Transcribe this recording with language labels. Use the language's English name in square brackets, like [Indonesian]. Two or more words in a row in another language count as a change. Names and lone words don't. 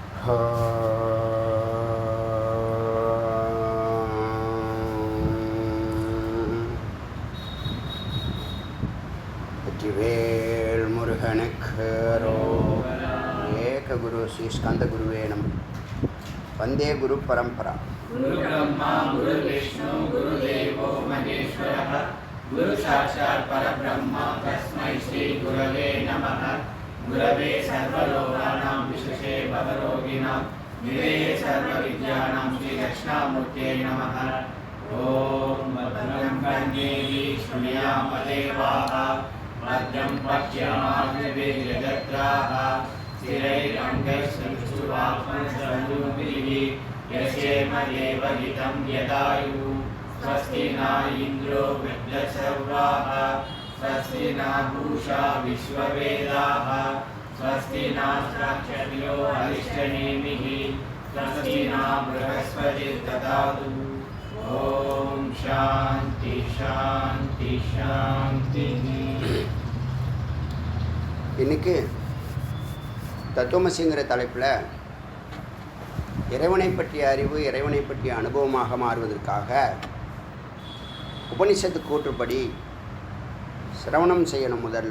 [Tamil] வெற்றிவேல் முருகனுக்கு [Sanskrit] एक गुरु श्री स्कन्द गुरवे नम. वन्दे गुरु परम्परा. गुरु ब्रह्मा गुरु विष्णु गुरु देवो महेश्वरः गुरु साक्षात् परब्रह्म तस्मै श्री गुरवे नमः. गुरवे सर्वलोकानां विशेषे भवरोगिणाम् निलये सर्वविद्यानां श्री दक्षिणामूर्तये नमः. ओम् भद्रं कर्णेभिः शृणुयाम देवाः भद्रं पश्येमाक्षभिर्यजत्राः ஸ்திரைரङ्गैस्तुष्टुवाप्मश्रवणोभिः यस्येम देवहितं यदायुः. स्वस्ति न इन्द्रो वृद्धश्रवाः स्वस्ति न पूषा विश्ववेदाः स्वस्ति नक्षत्रो अरिष्टनेमिः स्वस्ति न बृहस्पतिर्दधातु. ओम शांति शांति शांति. [Tamil] இன்னைக்கு தத்துவமசிங்கிற தலைப்பில் இறைவனை பற்றிய அறிவு, இறைவனை பற்றிய அனுபவமாக மாறுவதற்காக உபனிஷத்து கூற்றுப்படி சிரவணம் செய்யணும் முதல்ல.